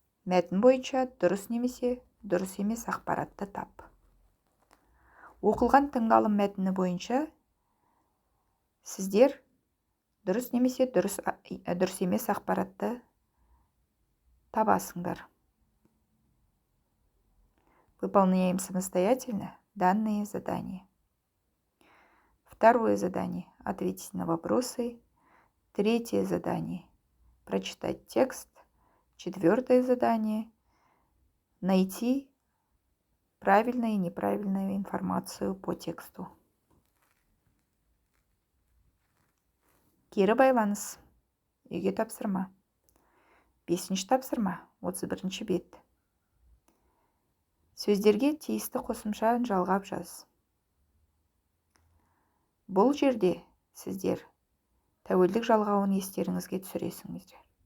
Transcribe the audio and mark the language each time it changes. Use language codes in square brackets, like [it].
[kk] Мәтін бойынша дұрыс немесе дұрыс емес ақпаратты тап. Оқылған тыңдалым мәтіні бойынша сіздер дұрыс немесе дұрыс емес ақпаратты табасыңдар. [ru] Выполняем самостоятельно данные задания. Второе задание – ответить на вопросы. Третье задание – прочитать текст. Четвертое задание – найти правильную и неправильную информацию по тексту. [kk] Кері байланыс. Үйге тапсырма. Бесінші тапсырма, 31 бет. Сөздерге тиісті қосымша жалғап жаз. Бұл жерде сіздер тәуелдік жалғауын естеріңізге түсіресіңіздер.